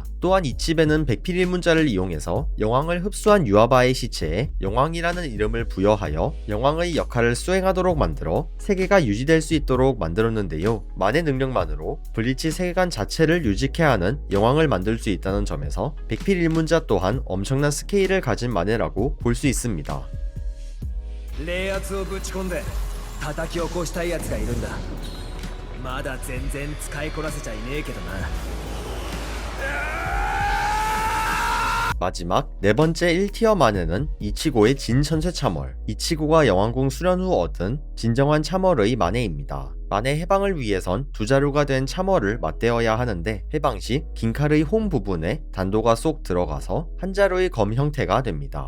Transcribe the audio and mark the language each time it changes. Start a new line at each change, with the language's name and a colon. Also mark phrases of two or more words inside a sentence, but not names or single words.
Korean: 또한 이치베는 백필일문자를 이용해서 영왕을 흡수한 유아바의 시체에 영왕이라는 이름을 부여하여 영왕의 역할을 수행하도록 만들어 세계가 유지될 수 있도록 만들었는데요. 만의 능력만으로 블리치 세계관 자체를 유지케 하는 영왕을 만들 수 있다는 점에서 백필일문자 또한 엄청난 스케일을 가진 만해라고 볼 수 있습니다.
Japanese: 冷圧をぶち込んで叩き起こしたいやつがいるんだ。まだ全然使いこなせちゃいねえけどな。
Korean: 마지막 네 번째 1티어 만해는 이치고의 진천쇠참월. 이치고가 영왕궁 수련 후 얻은 진정한 참월의 만해입니다. 만해 해방을 위해선 두 자루가 된 참월을 맞대어야 하는데, 해방 시 긴 칼의 홈 부분에 단도가 쏙 들어가서 한 자루의 검 형태가 됩니다.